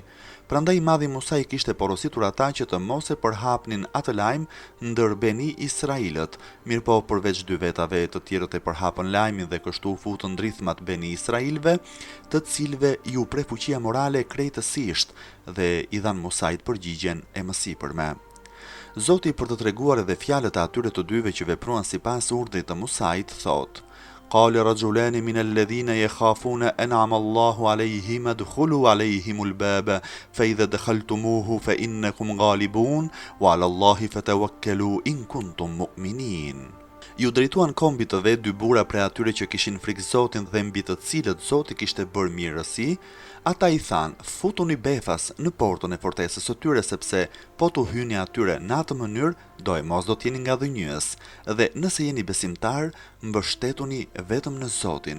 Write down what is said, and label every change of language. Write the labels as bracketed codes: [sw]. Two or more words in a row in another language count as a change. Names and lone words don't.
[sq] Prandaj i Madhi Musa i kishte porositur ata që të mos e përhapnin atë lajm ndër Beni Israilët, mirëpo përveç 2 vetave të tjerët e përhapën lajmin dhe kështu u futën ndrithmat Beni Israilëve, të cilëve ju pre fuqia morale krejtësisht dhe i dhan Musait përgjigjen e mësipërme. Zoti, për të treguar edhe fjalët e atyre të dyve që vepruan sipas urdhrit të Musait, thotë: [ar] قال رجلان من الذين يخافون أنعم الله عليهم ادخلوا عليهم الباب فإذا دخلتموه فإنكم غالبون وعلى الله فتوكلوا إن كنتم مؤمنين. [sq] Ju drejtuan kombit të vet 2 burra prej atyre që kishin frikë Zotin dhe mbi të cilët Zoti kishte bërë mirësi. Ata i than: futuni befas në portën e fortesës së tyre, sepse po t'u hyni atyre në atë mënyrë, do e mos do t'jeni nga dhënjës, dhe nëse jeni besimtar, mbështetuni vetëm në Zotin.